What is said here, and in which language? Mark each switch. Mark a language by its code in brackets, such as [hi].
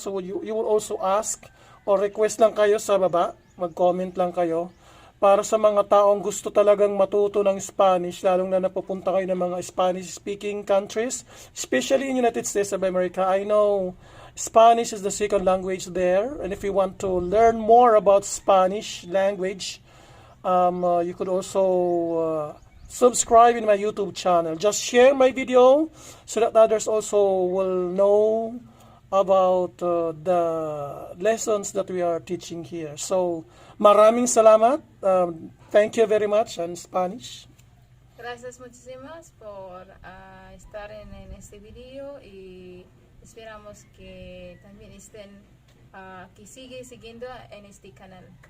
[en] So you will also ask or request [tl] lang kayo sa baba, mag-comment lang kayo. Para sa mga taong gusto talagang matuto ng Spanish, lalong na napupunta kayo ng mga Spanish-speaking countries, [en] especially in United States of America. I know Spanish is the second language there, and if you want to learn more about Spanish language, you could also subscribe in my YouTube channel. Just share my video so that others also will know about the lessons that we are teaching here. So, [tl] maraming salamat. [en] Thank you very much in Spanish. [es] Gracias muchísimas por estar en este video y esperamos que también estén, que sigue siguiendo en este canal.